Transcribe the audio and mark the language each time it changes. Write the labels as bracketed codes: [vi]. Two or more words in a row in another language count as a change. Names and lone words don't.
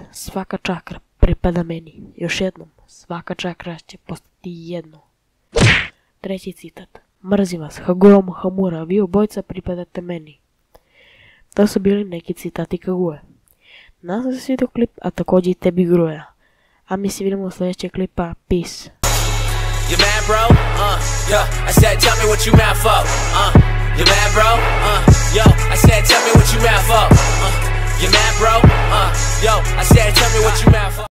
[hr] Svaka čakra pripada meni. Još jednom, svaka čakra će postati jedno. Treći citat. Mrzim vas, Hagoromo Hamura, vi obojica pripadate meni. To su bili neki citati Kaguye. Nadam se svidio klip, a također i tebi Groja. A mi se vidimo u sljedećeg klipa. [en] Peace. You mad, bro? Yo, I said, tell me what you mad for. You mad, bro? Yo, I said, tell me what you mad for. You mad, bro? Yo, I said, tell me what you mad for.